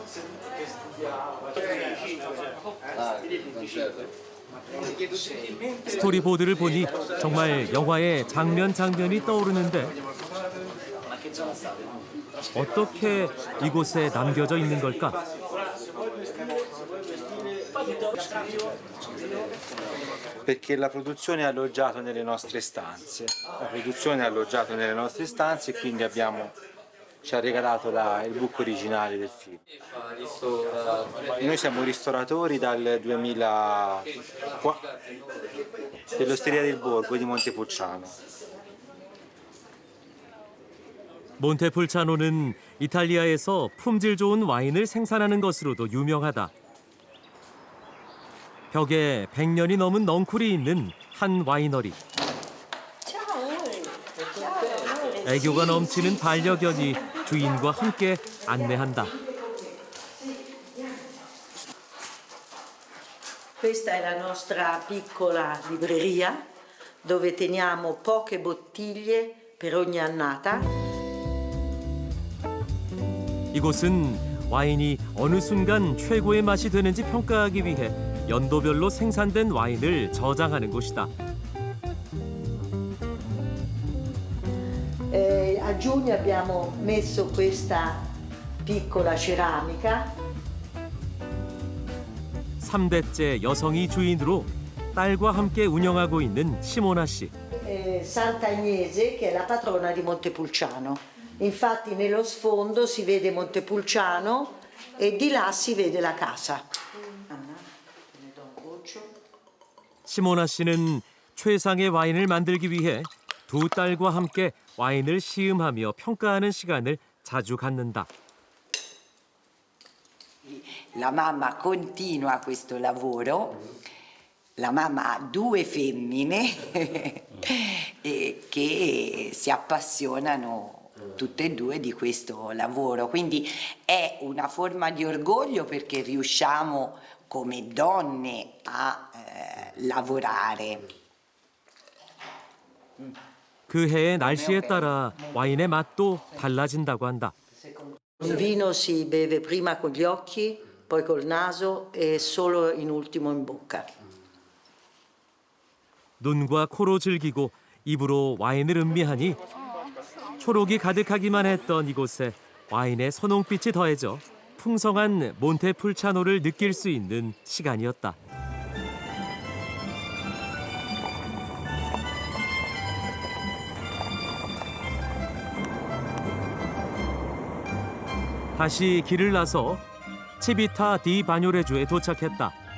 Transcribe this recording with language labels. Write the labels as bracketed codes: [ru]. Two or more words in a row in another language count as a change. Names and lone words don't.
[ko] 스토리보드를 보니 정말 영화의 장면이 떠오르는데 어떻게 이곳에 남겨져 있는 걸까? [it] Perché la produzione è alloggiata nelle nostre stanze. La produzione è alloggiata nelle nostre stanze e quindi ci ha regalato il book originale del film. Noi siamo ristoratori dal 2000 dell'Osteria del Borgo di Montepulciano. [ko] 몬테풀차노는 이탈리아에서 품질 좋은 와인을 생산하는 것으로도 유명하다. 벽에 100년이 넘은 넝쿨이 있는 한 와이너리. 애교가 넘치는 반려견이 주인과 함께 안내한다. [it] Questa è la nostra piccola libreria dove teniamo poche bottiglie per ogni annata. [ko] 이곳은 와인이 어느 순간 최고의 맛이 되는지 평가하기 위해 연도별로 생산된 와인을 저장하는 곳이다. [it] A giugno abbiamo messo questa piccola ceramica. [ko] 3대째 여성이 주인으로 딸과 함께 운영하고 있는 시모나 씨. [it] Santa Agnese, che è la patrona di Montepulciano. Infatti nello sfondo si vede Montepulciano e di là si vede la casa. [ko] 시모나 씨는 최상의 와인을 만들기 위해 두 딸과 함께 와인을 시음하며 평가하는 시간을 자주 갖는다. [it] La mamma continua questo lavoro. La mamma ha 2 femmine che si appassionano tutte e 2 di questo lavoro, quindi è una forma di orgoglio perché riusciamo come donne a lavorare. [ko] 그 해의 날씨에 따라 와인의 맛도 달라진다고 한다. [it] Il vino si beve prima con gli occhi, poi col naso e solo in ultimo in bocca. [ko] 눈과 코로 즐기고 입으로 와인을 음미하니 초록이 가득하기만 했던 이곳에 와인의 선홍빛이 더해져 풍성한 몬테풀차노를 느낄 수 있는 시간이었다. 다시 길을 나서 치비타 디 바뇨레주에 도착했다.